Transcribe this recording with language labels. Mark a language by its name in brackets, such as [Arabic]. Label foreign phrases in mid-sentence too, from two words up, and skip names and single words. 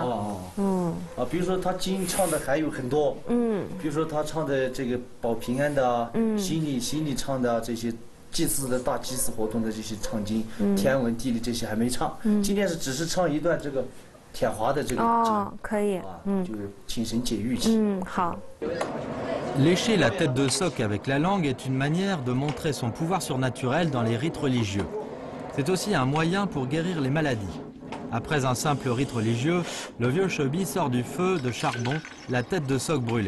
[Chinese] 比如说他经唱的还有很多，比如说他唱的这个保平安的，心里唱的这些祭祀的大祭祀活动的这些唱经，天文地理这些还没唱，今天是只是唱一段这个舔滑的这个经，可以，就是请神解郁气。好。 [French] Lécher la tête de soc avec la langue est une manière de montrer son pouvoir surnaturel dans les rites religieux. C'est aussi un moyen pour guérir les maladies. Après un simple rite religieux, le vieux Chebi sort du feu de charbon la tête de soc brûlée.